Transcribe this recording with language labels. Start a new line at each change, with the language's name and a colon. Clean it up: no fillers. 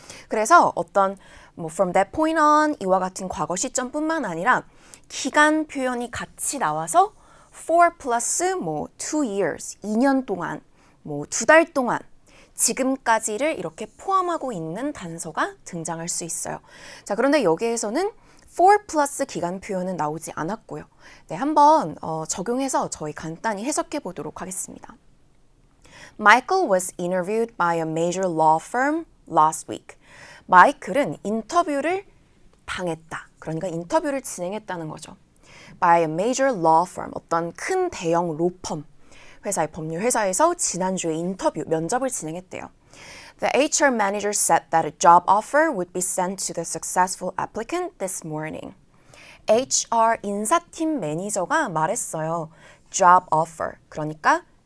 Korean: 그래서 어떤
English: from that point on
Korean: 이와 같은 과거 시점뿐만 아니라 기간 표현이 같이 나와서
English: for plus 2 years,
Korean: 2년 동안 2달 동안 지금까지를 이렇게 포함하고 있는 단서가 등장할 수 있어요. 자, 그런데 여기에서는 for plus 기간 표현은 나오지 않았고요. 네, 한번 적용해서 저희 간단히 해석해 보도록 하겠습니다.
English: Michael was interviewed by a major law firm last week.
Korean: 마이클은 인터뷰를 당했다. 그러니까 인터뷰를 진행했다는 거죠.
English: By a major law firm,
Korean: 어떤 큰 대형 로펌 법률 회사에서 지난주에 면접을 진행했대요.
English: The HR manager said that a job offer would be sent to the successful applicant this morning.
Korean: HR 인사팀 매니저가 말했어요. Job offer, 그러니까